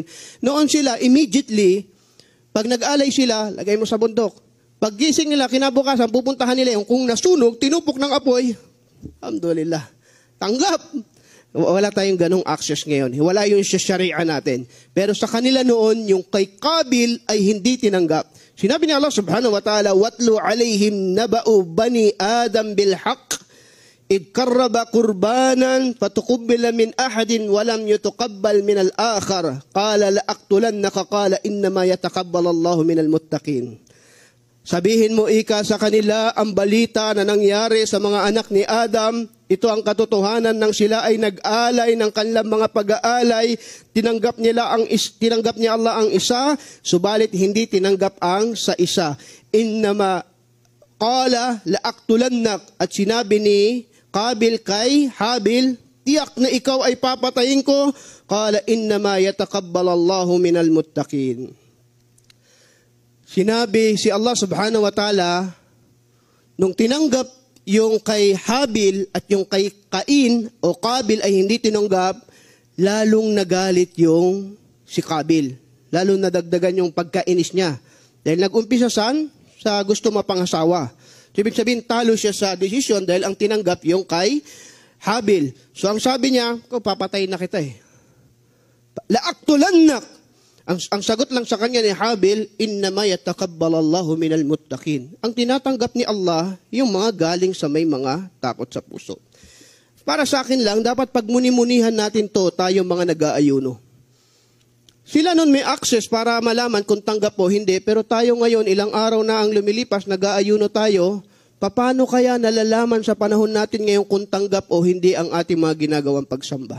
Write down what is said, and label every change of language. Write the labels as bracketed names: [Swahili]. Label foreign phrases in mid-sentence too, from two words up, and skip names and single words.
[Filipino] Noon sila, immediately, pag nag-alay sila, lagay mo sa bundok. Pag gising nila, kinabukasan, pupuntahan nila yung kung nasunog, tinupok ng apoy, alhamdulillah, tanggap. Wala tayong ganong access ngayon. Wala yung sharia natin. Pero sa kanila noon, yung kay Qabil ay hindi tinanggap. Sinabi ni Allah [Arabic] سبحانه وتعالى, وَاتْلُ عَلَيْهِمْ نَبَأُ بَنِي آدَمْ بِالْحَقِّ إِذْ قَرَّبَ قُرْبَانًا فَتُقُبِّلَ مِنْ أَحَدٍ وَلَمْ يُتَقَبَّلْ مِنَ الْآخَرِ قَالَ لَأَقْتُلَنَّكَ قَالَ إِنَّمَا يَتَقَبَّلَ اللَّهُ مِنَ الْمُتَّقِينَ. [Filipino] Sabihin mo ika sa kanila ang balita na nangyari sa mga anak ni Adam. Ito ang katotohanan ng sila ay nag-alay ng kanilang mga pag-aalay. Tinanggap niya Allah ang isa, subalit hindi tinanggap ang sa isa. [Arabic] إنما قال لأقتلنك, [Filipino] at sinabi ni Qabil kay Habil, tiyak na ikaw ay papatayin ko. [Arabic] قال إنما يتقبل الله من المتقين. [Filipino] Sinabi si Allah [Arabic] سبحانه وتعالى, [Filipino] nung tinanggap yung kay Habil at yung kay Cain o Qabil ay hindi tinanggap, lalong nagalit yung si Qabil. Lalong nadagdagan yung pagkainis niya. Dahil nag-umpisa sa gusto mapangasawa. So, ibig sabihin, talo siya sa desisyon dahil ang tinanggap yung kay Habil. So ang sabi niya, papatayin na kita eh. La'aqtulannak. Ang sagot lang sa kanya ni Habil, [Arabic] إنما يتقبل الله من المتقين. [Filipino] Ang tinatanggap ni Allah, yung mga galing sa may mga takot sa puso. Para sa akin lang, dapat pagmuni-munihan natin to, tayo mga nag-aayuno. Sila nun may access para malaman kung tanggap o hindi, pero tayo ngayon, ilang araw na ang lumilipas, nag-aayuno tayo, paano kaya nalalaman sa panahon natin ngayon kung tanggap o hindi ang ating mga ginagawang pagsamba?